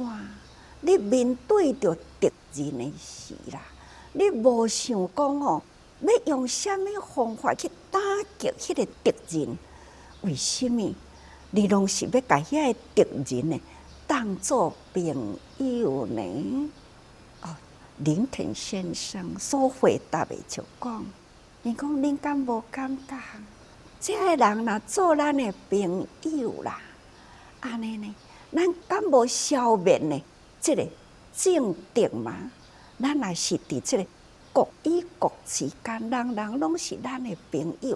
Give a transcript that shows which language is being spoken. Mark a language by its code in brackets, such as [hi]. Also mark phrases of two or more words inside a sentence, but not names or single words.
[nan] 你面对着敌人的时啦，你无想讲要用什么方法去打击迄个敌人？为什么你拢是要甲遐个敌人呢当作朋友呢？林肯先生所回答的就讲：，伊讲恁敢无感觉？这个人若做咱的朋友啦，安尼呢，咱敢无消灭呢？这个政敌嘛，咱也是伫这个国与国之间，人人拢是咱的朋友。